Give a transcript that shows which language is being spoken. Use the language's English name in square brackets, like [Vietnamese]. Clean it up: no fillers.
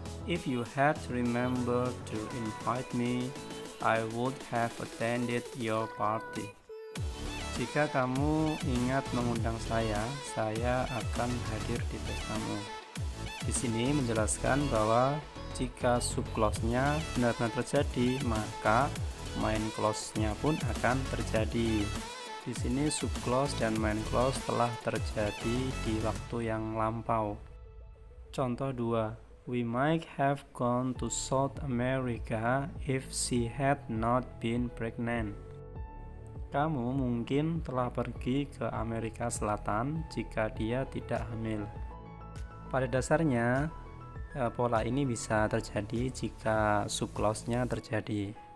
[English] If you had remembered to invite me, I would have attended your party. [Indonesian] Jika kamu ingat mengundang saya akan hadir di pestamu. Di sini menjelaskan bahwa jika subclause-nya benar-benar terjadi, maka main clause-nya pun akan terjadi. Di sini subclause dan main clause telah terjadi di waktu yang lampau. Contoh 2. [English] We might have gone to South America if she had not been pregnant. [Indonesian] Kamu mungkin telah pergi ke Amerika Selatan jika dia tidak hamil. Pada dasarnya, pola ini bisa terjadi jika subclause-nya terjadi.